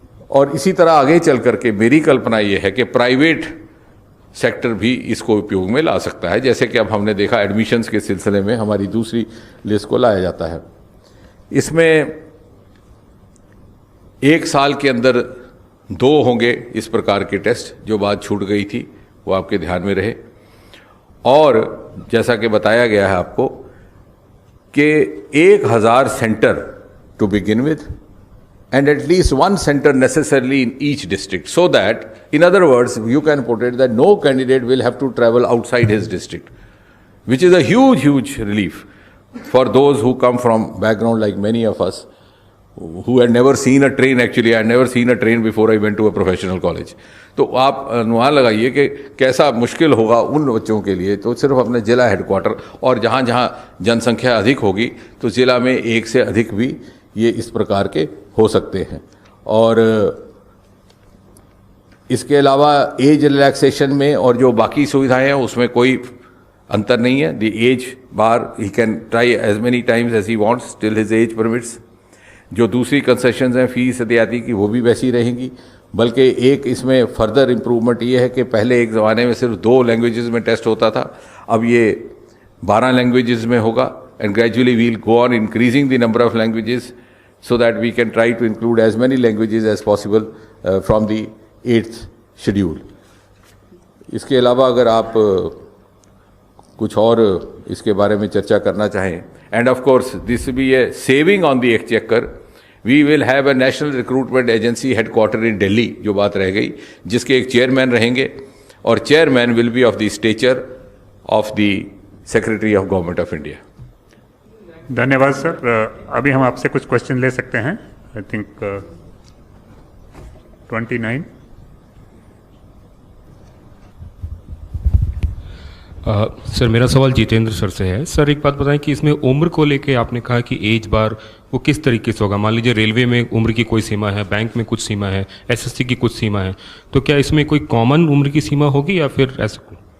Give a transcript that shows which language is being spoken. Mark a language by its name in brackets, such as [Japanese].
[Hindi] और इसी तरह आगे चल करके मेरी कल्पना यह है कि प्राइवेट सेक्टर भी इसको उपयोग में ला सकता है, जैसे कि अब हमने देखा एडमिशन्स के सिलसिले में हमारी दूसरी लिस्ट को लाया जाता है। इसमें 1 साल के अंदर 2 होंगे इस प्रकार के टेस्ट, जो बात छूट गई थी वो आपके ध्यान में रहे। और जैसा कि बताया गया है आपको कि [English] 1000 centre to begin with, and at least 1 center necessarily in each district, so that, in other words, you can put it that no candidate will have to travel outside his district, which is a huge relief for those who come from background like many of us who had never seen a train. Actually, I had never seen a train before I went to a professional college. [Hindi] तो आप अनुमान लगाइए कि कैसा मुश्किल होगा उन बच्चों के लिए। तो सिर्फ अपने जिला हेडक्वार्टर और जहाँ जहाँ जनसंख्या अधिक होगी तो जिला में 1 से अधिक भी ये इस प्रकार के हो सकते हैं। और इसके अलावा एज रिलैक्सेशन में और जो बाकी सुविधाएं हैं उसमें कोई अंतर नहीं है। [English] The age bar he can try as many times as he wants till his age permits. [Hindi] जो दूसरी कंसेशंस हैं फीस इत्यादि की वो भी वैसी रहेंगी, बल्कि एक इसमें फर्दर इम्प्रूवमेंट ये है कि पहले एक ज़माने में सिर्फ 2 लैंग्वेजेस में टेस्ट होता था, अब ये 12 लैंग्वेजेस में होगा। [English] And gradually we will go on increasing the number of languages so that we can try to include as many languages as possible from the 8th schedule. [Hindi] इसके अलावा अगर आप कुछ और इसके बारे में चर्चा करना चाहें, [English] and of course this will be a saving on the exchequer. We will have a national recruitment agency headquartered in Delhi, [Hindi] जो बात रह गई, जिसके एक चेयरमैन रहेंगे और chairman [English] will be of the stature of the Secretary of Government of India. [Hindi] धन्यवाद sir. अभी हम आपसे कुछ क्वेश्चन ले सकते हैं। [English] I think 29। [Hindi] सर मेरा सवाल जितेंद्र सर से है। सर एक बात बताएं कि इसमें उम्र को लेके आपने कहा कि एज बार वो किस तरीके से होगा। मान लीजिए रेलवे में उम्र की कोई सीमा है, बैंक में कुछ सीमा है, एसएससी की कुछ सीमा है, तो क्या इसमें कोई कॉमन उम्र की सीमा होगी या फिर ऐसा?